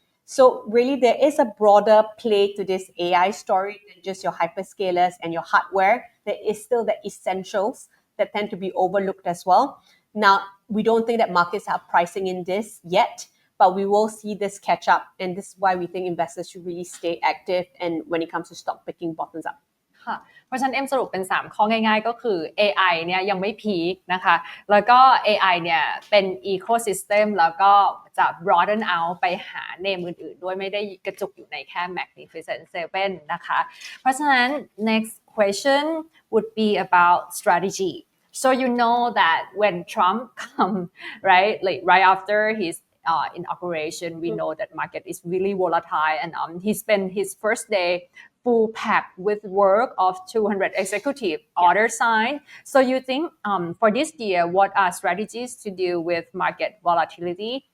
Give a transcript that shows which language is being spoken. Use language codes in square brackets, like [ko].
[en] So really, there is a broader play to this AI story than just your hyperscalers and your hardware. There is still the essentials that tend to be overlooked as well. Now, we don't think that markets are pricing in this yet, but we will see this catch up. And this is why we think investors should really stay active and when it comes to stock picking bottoms up. [th] ค่ะเพราะฉะนั้นเอ็มสรุปเป็น3ข้อง่ายๆก็คือ AI เนี่ยยังไม่พีคนะคะแล้วก็ AI เนี่ยเป็น ecosystem แล้วก็จะ broaden out ไปหาเนมอื่นๆด้วยไม่ได้กระจุกอยู่ในแค่ Magnificent Seven นะคะเพราะฉะนั้น [en] next question would be about strategy. So you know that when Trump come, right, like right after his inauguration, we know that market is really volatile, and he spent his first day full packed with work of 200 executive orders signed. So you think for this year, what are strategies to deal with market volatility?